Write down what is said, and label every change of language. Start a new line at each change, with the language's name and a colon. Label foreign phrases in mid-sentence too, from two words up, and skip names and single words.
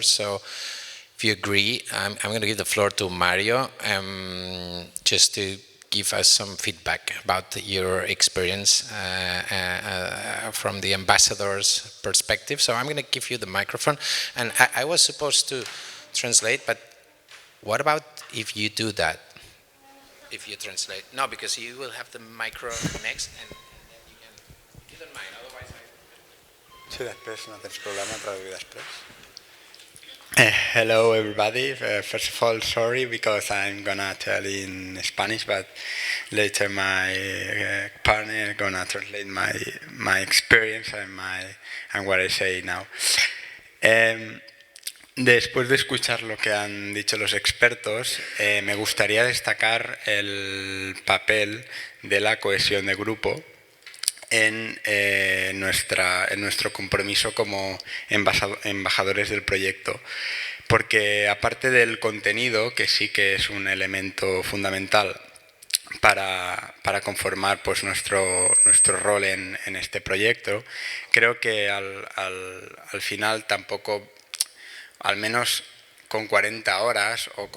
English: So if you agree, I'm going to give the floor to Mario just to give us some feedback about your experience from the ambassador's perspective. So I'm going to give you the microphone. And I was supposed to translate, but what about if you do that? If you translate? No, because you will have the micro next, and then you can, if you don't mind, otherwise
Catalan: Sí, després no tens problema, traduir després.
English: Hello everybody, first of all sorry because I'm gonna tell in Spanish, but later my partner gonna translate my experience and what I say now.
Spanish: Después de escuchar lo que han dicho los expertos, me gustaría destacar el papel de la cohesión de grupo en nuestro compromiso como embajadores del proyecto, porque aparte del contenido, que sí que es un elemento fundamental para conformar pues nuestro rol en este proyecto, creo que al final tampoco, al menos con 40 horas o